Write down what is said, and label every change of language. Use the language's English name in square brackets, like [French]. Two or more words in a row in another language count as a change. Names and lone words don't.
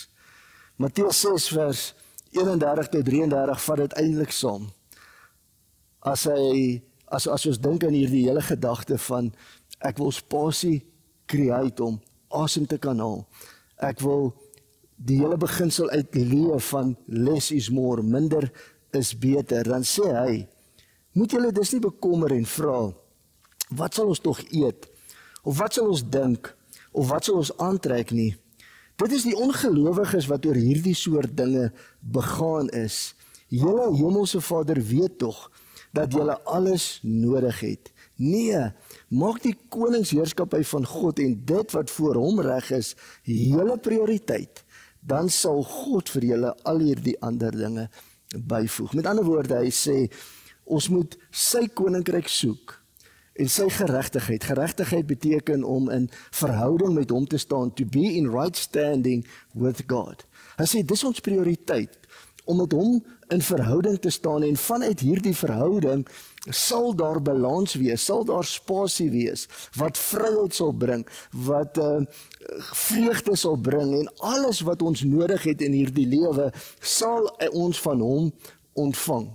[Afrikaans] Matteus 6 vers 31 tot 33 vat dit eintlik saam. As ons dink aan hierdie hele gedagte van ek wil spasie create om asem te kan haal. Ek wil die hele beginsel uitleef van [English] less is more, [Afrikaans] minder is beter. Dan sê hy, moet julle dus nie bekommer en vra, wat sal ons tog eet? Of wat sal ons dink? Of wat sal ons aantrek nie? Dit is die ongelowiges wat oor hierdie soort dinge begaan is. Julle hemelse Vader weet tog dat julle alles nodig het. Nee, maak die koningsheerskappy van God en dit wat voor hom reg is, julle prioriteit. Dan sal God vir julle al hierdie ander dinge byvoeg. Met ander woorde, hy sê, ons moet sy koninkryk soek en sy geregtigheid. Geregtigheid beteken om in verhouding met hom te staan, [English] to be in right standing with God. [Afrikaans] Hy sê, dis ons prioriteit, om met hom in verhouding te staan en vanuit hierdie verhouding sal daar balans wees, sal daar spasie wees, wat vryheid sal bring, wat vreugde sal bring en alles wat ons nodig het in hierdie lewe sal ons van hom ontvang.